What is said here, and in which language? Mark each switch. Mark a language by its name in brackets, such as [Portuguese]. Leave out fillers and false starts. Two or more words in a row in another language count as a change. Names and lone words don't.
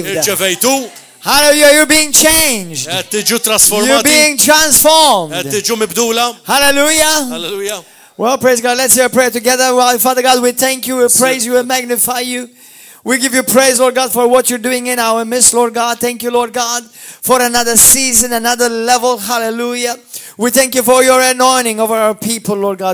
[Maltese] Irċevejtu? [English] Hallelujah. You're being changed. [Maltese] Qed tiġu [English] You're [Maltese] trasformati? [English] being transformed. [Maltese] Qed tiġu mibdula? [English] Hallelujah. Halleluja. Well, praise God. Let's say a prayer together. Well, Father God, we thank you, we praise you, we magnify you. We give you praise, Lord God, for what you're doing in our midst, Lord God. Thank you, Lord God, for another season, another level. Hallelujah. We thank you for your anointing over our people, Lord God.